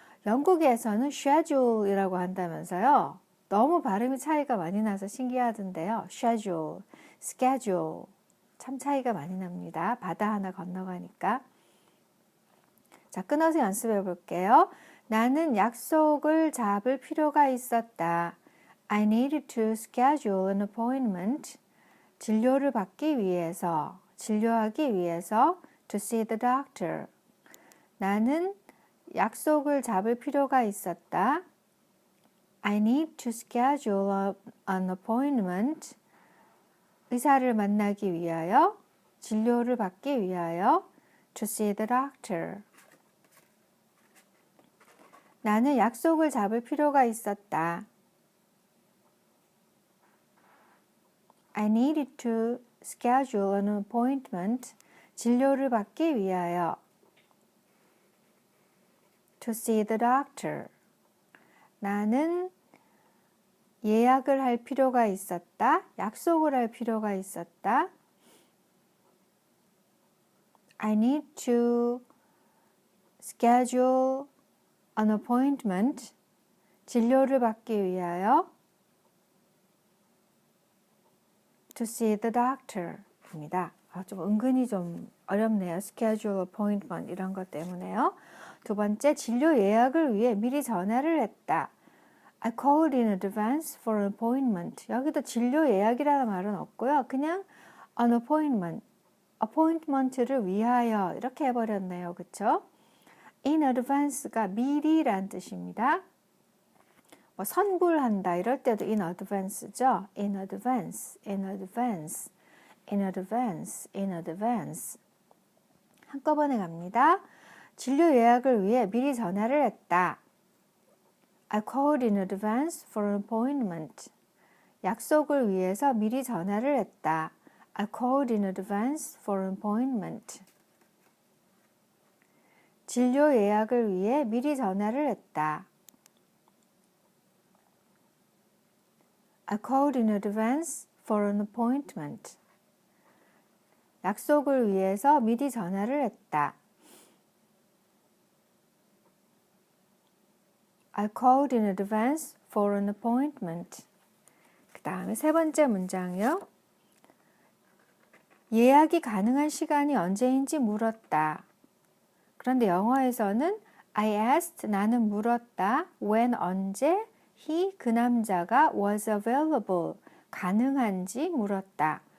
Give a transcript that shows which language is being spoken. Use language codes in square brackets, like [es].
[ko] 영국에서는 schedule이라고 한다면서요. 너무 발음이 차이가 많이 나서 신기하던데요. schedule, schedule 참 차이가 많이 납니다. 바다 하나 건너가니까. 자, 끊어서 연습해 볼게요. 나는 약속을 잡을 필요가 있었다. [en] I needed to schedule an appointment. [ko] 진료를 받기 위해서, 진료하기 위해서 [en] to see the doctor. [ko] 나는 약속을 잡을 필요가 있었다. [en] I need to schedule an appointment. [ko] 의사를 만나기 위하여, 진료를 받기 위하여 [en] to see the doctor. [ko] 나는 약속을 잡을 필요가 있었다. [en] I needed to schedule an appointment. [ko] 진료를 받기 위하여 [en] to see the doctor. [ko] 나는 예약을 할 필요가 있었다. 약속을 할 필요가 있었다. [en] I need to schedule an appointment. [ko] 진료를 받기 위하여 [en] to see the doctor [ko] 입니다. 좀 은근히 좀 어렵네요. schedule appointment 이런 것 때문에요. 두 번째, 진료 예약을 위해 미리 전화를 했다. [en] I called in advance for an appointment. [ko] 여기도 진료 예약이라는 말은 없고요. 그냥 [en] an appointment, [ko] appointment를 위하여 이렇게 해버렸네요. 그쵸? [en] in advance [ko] 가 미리란 뜻입니다. 뭐 선불한다 이럴 때도 in advance죠. [en] in advance, in advance, in advance, in advance. [ko] 한꺼번에 갑니다. 진료 예약을 위해 미리 전화를 했다. [en] I called in advance for an appointment. [ko] 약속을 위해서 미리 전화를 했다. [en] I called in advance for an appointment. [ko] 진료 예약을 위해 미리 전화를 했다. [en] I called in advance for an appointment. [ko] 약속을 위해서 미리 전화를 했다. [en] I called in advance for an appointment. [ko] 그 다음에 세 번째 문장이요. 예약이 가능한 시간이 언제인지 물었다. 그런데 영어에서는 [en] I asked, [ko] 나는 물었다. When, 언제, he, 그 남자가 [en] was available, [ko] 가능한지 물었다.